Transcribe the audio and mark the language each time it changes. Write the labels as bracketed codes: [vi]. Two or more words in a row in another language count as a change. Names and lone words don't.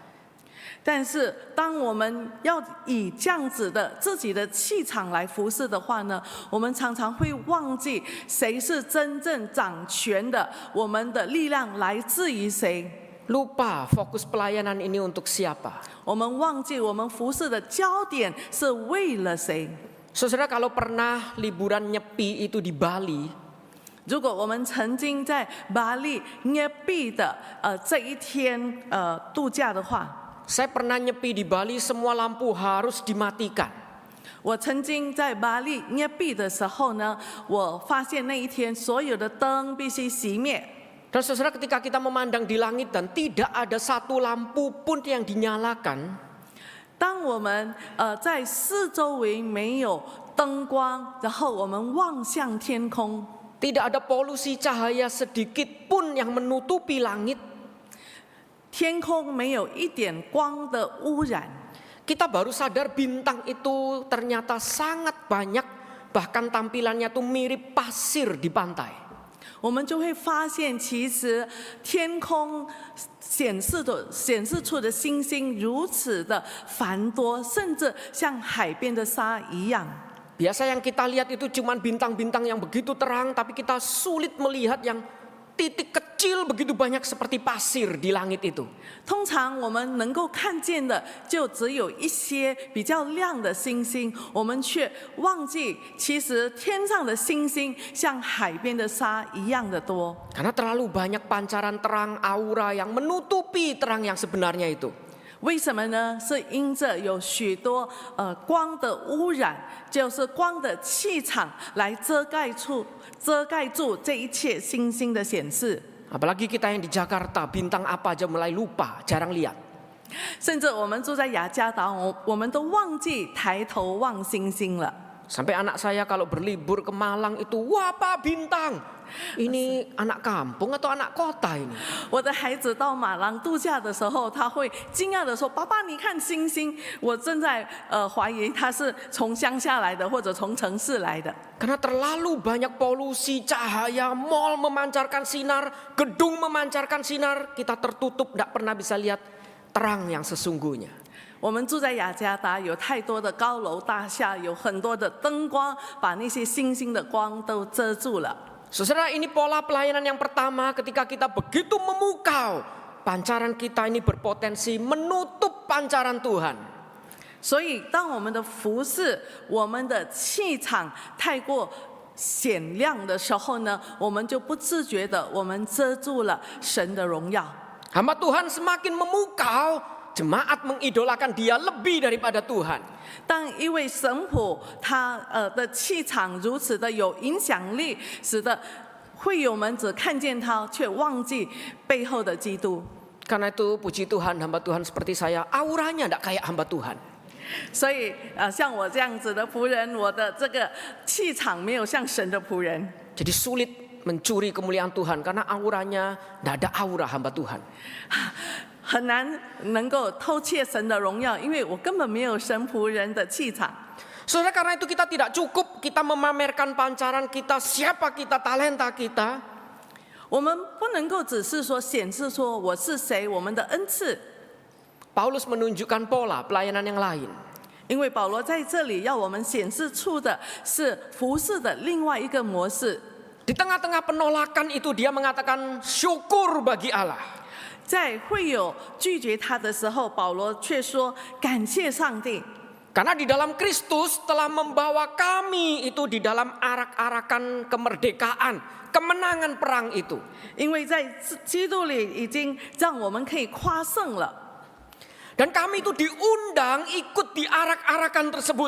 [zh] 但是，当我们要以这样子的自己的气场来服侍的话呢，我们常常会忘记谁是真正掌权的，我们的力量来自于谁。 [id] Lupa fokus pelayanan ini untuk siapa. [zh] 我们忘记我们服侍的焦点是为了谁。 [id] Saudara, kalau pernah liburan nyepi itu di Bali, [zh] 如果我们曾经在巴黎捏币的这一天度假的话， [id] saya pernah nyepi di Bali, semua lampu harus dimatikan. [zh] 我曾经在巴黎捏币的时候呢，我发现那一天所有的灯必须熄灭。 [id] Dan saudara, ketika kita memandang di langit dan tidak ada satu lampu pun yang dinyalakan, [zh] 当我们在四周围没有灯光，然后我们望向天空， [id] tidak ada polusi cahaya sedikit pun yang menutupi langit, [zh] 天空没有一点光的污染， [id] kita baru sadar bintang itu ternyata sangat banyak, bahkan tampilannya tuh mirip pasir di pantai. [zh] 我们就会发现，其实天空显示出的星星如此的繁多，甚至像海边的沙一样。 [id] Biasa yang kita lihat itu cuma bintang-bintang yang begitu terang, tapi kita sulit melihat yang titik kecil begitu banyak seperti pasir di langit itu. [zh] 通常我们能够看见的就只有一些比较亮的星星，我们却忘记，其实天上的星星像海边的沙一样的多。 [id] Karena terlalu banyak pancaran terang aura yang menutupi terang yang sebenarnya itu. [zh] 为什么呢？是因着有许多光的污染，就是光的气场来遮盖住这一切星星的显示。 [id] Apalagi kita yang di Jakarta, bintang apa aja mulai lupa, jarang lihat. [zh] 甚至我们住在雅加达，我们都忘记抬头望星星了。 [id] Sampai anak saya kalau berlibur ke Malang itu, wah Pak bintang. Ini anak kampung atau anak kota ini? [zh] 我的孩子到马郎度假的时候，他会惊讶地说：“爸爸，你看星星。” 我正在怀疑他是从乡下来的，或者从城市来的。 [id] Karena terlalu banyak polusi cahaya, mal memancarkan sinar, gedung memancarkan sinar, kita tertutup, tidak pernah bisa lihat terang yang sesungguhnya. [zh] 我们住在雅加达，有太多的高楼大厦，有很多的灯光，把那些星星的光都遮住了。 [id] Saudara, ini pola pelayanan yang pertama ketika kita begitu memukau, pancaran kita ini berpotensi menutup pancaran Tuhan. [zh] 所以，当我们的服侍、我们的气场太过显亮的时候呢，我们就不自觉的，我们遮住了神的荣耀。 [id] Hamba Tuhan semakin memukau, jemaat mengidolakan dia lebih daripada Tuhan. [zh] 当一位神仆他的气场如此的有影响力，使得会友们只看见他，却忘记背后的基督。 [id] Karena itu puji Tuhan, hamba Tuhan seperti saya, auranya tidak kayak hamba Tuhan. [zh] 所以像我这样子的仆人，我的这个气场没有像神的仆人， [id] Jadi sulit mencuri kemuliaan Tuhan karena auranya tidak ada aura hamba Tuhan. [zh] 很难能够偷窃神的荣耀，因为我根本没有神仆人的气场。 [id] Saudara, karena itu kita tidak cukup kita memamerkan pancaran kita, siapa kita, talenta kita. [zh] 我们不能够只是说显示说我是谁，我们的恩赐。 [id] Paulus menunjukkan pola pelayanan yang lain. [zh] 因为保罗在这里要我们显示出的是服侍的另外一个模式。 [id] Di tengah-tengah penolakan itu dia mengatakan syukur bagi Allah. [zh] 在会友拒绝他的时候，保罗却说感谢上帝。 [id] Karena di dalam Kristus telah membawa kami itu di dalam arak-arakan kemerdekaan, kemenangan perang itu. [zh] 因为在基督里已经让我们可以夸胜了。 [id] Dan kami itu diundang ikut di arak-arakan tersebut.